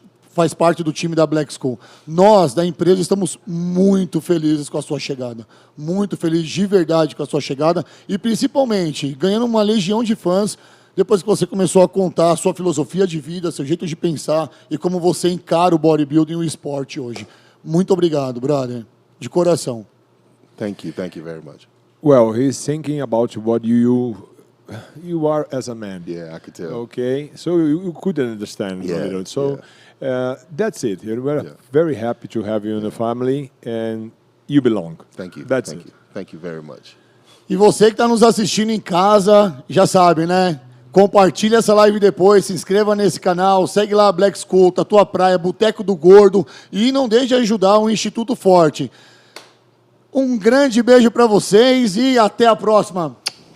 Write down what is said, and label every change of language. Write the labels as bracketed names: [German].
[Portuguese] faz parte do time da Black School. Nós, da empresa, estamos muito felizes com a sua chegada. Muito felizes de verdade com a sua chegada. E, principalmente, ganhando uma legião de fãs depois que você começou a contar a sua filosofia de vida, seu jeito de pensar e como você encara o bodybuilding e o esporte hoje. Muito obrigado, brother. De coração. [English] Thank you very much. Well, he's thinking about what you are as a man. Yeah, I could tell. Okay, so you couldn't understand a little. So that's it. We're very happy to have you in the family, and you belong. Thank you. That's Thank it. you. Thank you very much. [Portuguese] E você que está nos assistindo em casa, já sabe, né? Compartilhe essa live depois, se inscreva nesse canal, segue lá a Black School, Tatua Praia, Boteco do Gordo e não deixe de ajudar o Instituto Forte. Um grande beijo para vocês e até a próxima.